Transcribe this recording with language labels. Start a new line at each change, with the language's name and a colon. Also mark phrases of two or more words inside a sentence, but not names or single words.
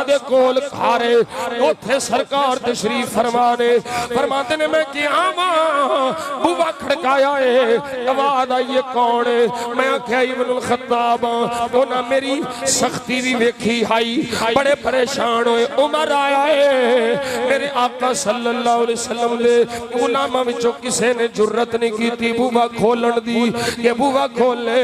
Punjabi: دے کول کھلوتے اوتھے سرکار تشریف فرما نے فرماندے نے میں کیا بوہا کھڑکایا ہے آواز آئی ہے کون ہے میں آکھیا ابن الخطاب اوہناں میری سختی وی ویکھی ہوئی بڑے پریشان ہوئے عمر آیا ہے میرے آقا
Arabic: صلی اللہ علیہ وسلم
Punjabi: دے غلاماں وچوں کسے نے جرأت نہیں کیتی بوہا کھولن دی اے بوہا کھولے.